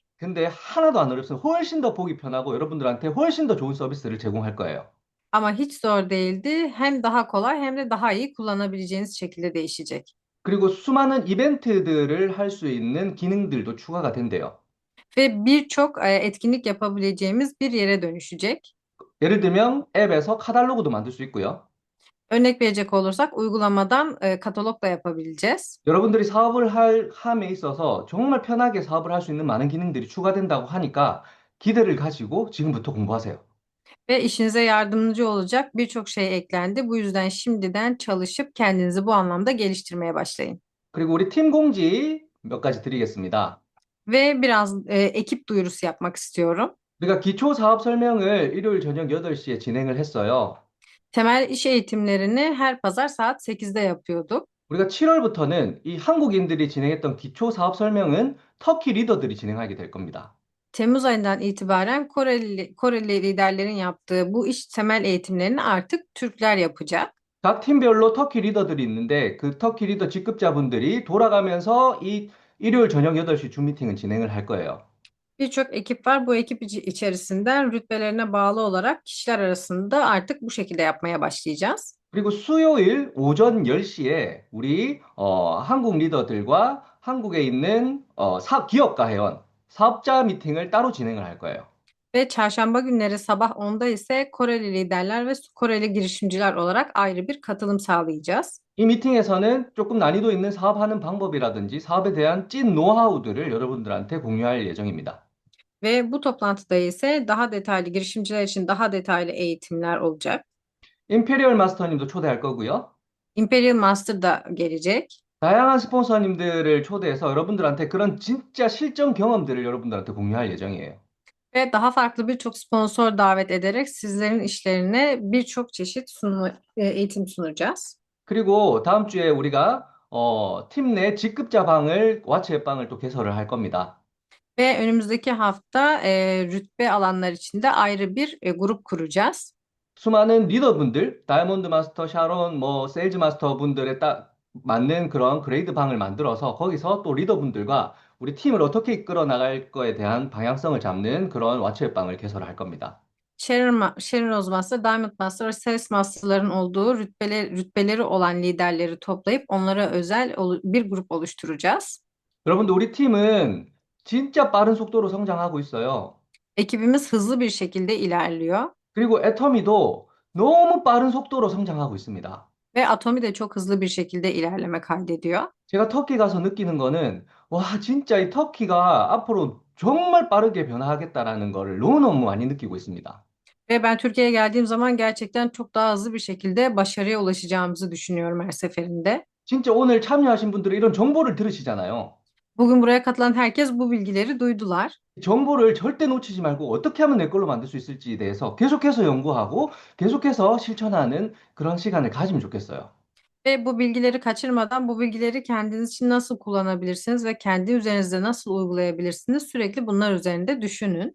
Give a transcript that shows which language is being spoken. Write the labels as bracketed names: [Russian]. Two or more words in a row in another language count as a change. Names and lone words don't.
[Korean] 근데 하나도 안 어렵어요. 훨씬 더 보기 편하고 여러분들한테 훨씬 더 좋은 서비스를 제공할 거예요. [Turkish] Ama hiç zor değildi. Hem daha kolay hem de daha iyi kullanabileceğiniz şekilde değişecek. [Korean] 그리고 수많은 이벤트들을 할 수 있는 기능들도 추가가 된대요. [Turkish] Ve birçok etkinlik yapabileceğimiz bir yere dönüşecek. [Korean] 예를 들면 앱에서 카탈로그도 만들 수 있고요. [Turkish] Örnek verecek olursak uygulamadan katalog da yapabileceğiz. [Korean] 여러분들이 사업을 함에 있어서 정말 편하게 사업을 할 수 있는 많은 기능들이 추가된다고 하니까 기대를 가지고 지금부터 공부하세요. [Turkish] Ve işinize yardımcı olacak birçok şey eklendi. Bu yüzden şimdiden çalışıp kendinizi bu anlamda geliştirmeye başlayın. [Korean] 그리고 우리 팀 공지 몇 가지 드리겠습니다. [Turkish] Ve biraz ekip duyurusu yapmak istiyorum. [Korean] 우리가 기초 사업 설명을 일요일 저녁 8시에 진행을 했어요. [Turkish] Temel iş eğitimlerini her pazar saat 8'de yapıyorduk. [Korean] 우리가 7월부터는 이 한국인들이 진행했던 기초 사업 설명은 터키 리더들이 진행하게 될 겁니다. [Turkish] Temmuz ayından itibaren Koreli liderlerin yaptığı bu iş temel eğitimlerini artık Türkler yapacak. [Korean] 각 팀별로 터키 리더들이 있는데 그 터키 리더 직급자분들이 돌아가면서 이 일요일 저녁 8시 줌 미팅은 진행을 할 거예요. [Turkish] Birçok ekip var. Bu ekip içerisinden rütbelerine bağlı olarak kişiler arasında artık bu şekilde yapmaya başlayacağız. [Korean] 그리고 수요일 오전 10시에 우리 한국 리더들과 한국에 있는 기업가 회원, 사업자 미팅을 따로 진행을 할 거예요. [Turkish] Ve çarşamba günleri sabah 10'da ise Koreli liderler ve Koreli girişimciler olarak ayrı bir katılım sağlayacağız. [Korean] 이 미팅에서는 조금 난이도 있는 사업하는 방법이라든지 사업에 대한 찐 노하우들을 여러분들한테 공유할 예정입니다. [Turkish] Ve bu toplantıda ise daha detaylı girişimciler için daha detaylı eğitimler olacak. [Korean] 임페리얼 마스터님도 초대할 거고요. [Turkish] Imperial Master da gelecek. [Korean] 다양한 스폰서님들을 초대해서 여러분들한테 그런 진짜 실전 경험들을 여러분들한테 공유할 예정이에요. [Turkish] Ve daha farklı birçok sponsor davet ederek sizlerin işlerine birçok çeşit eğitim sunacağız. [Korean] 그리고 다음 주에 우리가 팀 내 직급자 방을 왓츠앱 방을 또 개설을 할 겁니다. [Turkish] Ve önümüzdeki hafta rütbe alanlar için de ayrı bir grup kuracağız. [Korean] 수많은 리더분들, 다이아몬드 마스터, 샤론, 뭐 세일즈 마스터 분들에 딱 맞는 그런 그레이드 방을 만들어서 거기서 또 리더분들과 우리 팀을 어떻게 이끌어 나갈 거에 대한 방향성을 잡는 그런 왓츠앱 방을 개설할 겁니다. [Turkish] Sharon Rose Master, Diamond Master ve Sales Master'ların olduğu rütbeleri olan liderleri toplayıp onlara özel bir grup oluşturacağız. [Korean] 여러분들 우리 팀은 진짜 빠른 속도로 성장하고 있어요. [Turkish] Ekibimiz hızlı bir şekilde ilerliyor [Korean] 그리고 애터미도 너무 빠른 속도로 성장하고 있습니다. [Turkish] ve Atomi de çok hızlı bir şekilde ilerleme kaydediyor. [Korean] 제가 터키 가서 느끼는 거는 와 진짜 이 터키가 앞으로 정말 빠르게 변화하겠다라는 거를 너무너무 많이 느끼고 있습니다. [Turkish] Ve ben Türkiye'ye geldiğim zaman gerçekten çok daha hızlı bir şekilde başarıya ulaşacağımızı düşünüyorum her seferinde. [Korean] 진짜 오늘 참여하신 분들은 이런 정보를 들으시잖아요. [Turkish] Bugün buraya katılan herkes bu bilgileri duydular. [Korean] 정보를 절대 놓치지 말고 어떻게 하면 내 걸로 만들 수 있을지에 대해서 계속해서 연구하고 계속해서 실천하는 그런 시간을 가지면 좋겠어요. [Turkish] Ve bu bilgileri kaçırmadan bu bilgileri kendiniz için nasıl kullanabilirsiniz ve kendi üzerinizde nasıl uygulayabilirsiniz sürekli bunlar üzerinde düşünün.